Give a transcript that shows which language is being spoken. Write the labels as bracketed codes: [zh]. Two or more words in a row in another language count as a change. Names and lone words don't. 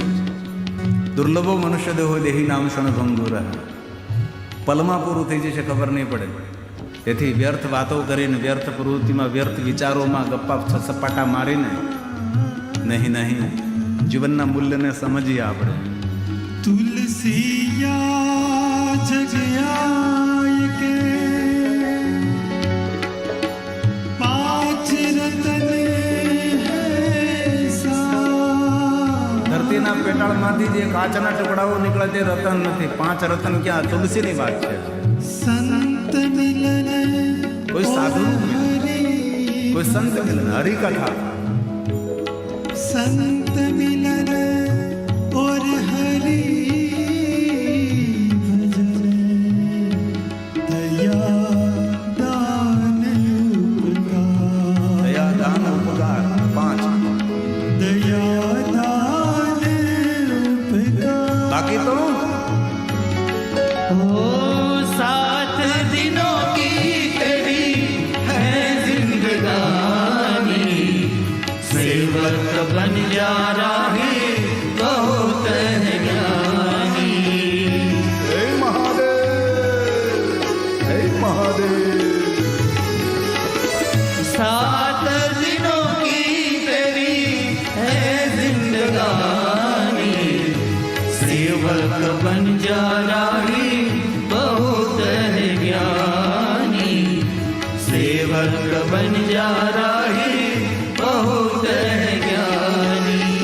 [sa] दुर्लभो मनुष्य देहो देही नाम क्षणभंगुर. [gu] પલમાં પૂરું થઈ જશે, ખબર નહીં પડે. તેથી વ્યર્થ વાતો કરીને, વ્યર્થ પ્રવૃત્તિમાં, વ્યર્થ વિચારોમાં ગપ્પા સપાટા મારીને નહીં, જીવનના મૂલ્યને સમજીએ આપણે. [hi] तुलसिया जगयाय के 5 रतन है सा. [gu] ધરતીના પેટાળમાંથી જે કાચના ટુકડાઓ નીકળે તે રતન નથી. 5 રતન ક્યાં? તુલસીની વાત છે. [hi] संत मिलन [gu] કોઈ સાધુ કોઈ સંત મિલન, હરિકથા. [hi] संत मिलन और हरि भजन दया दान उपकार. [gu] દયા દાન ઉપકાર 5. [hi] दया दान उपकार. [gu] બાકી તો [hi] ओ 7 दिनों की तेरी है जिंदगानी, सेवक बन जा रहे बहुत है ज्ञानी. [gu] હે મહાદેવ, હે મહાદેવ. [hi] 7 दिनों की तेरी है जिंदगानी, सेवक बन जा रहे बहुत है ज्ञानी, सेवक बन जा रहे बहुत है ज्ञानी.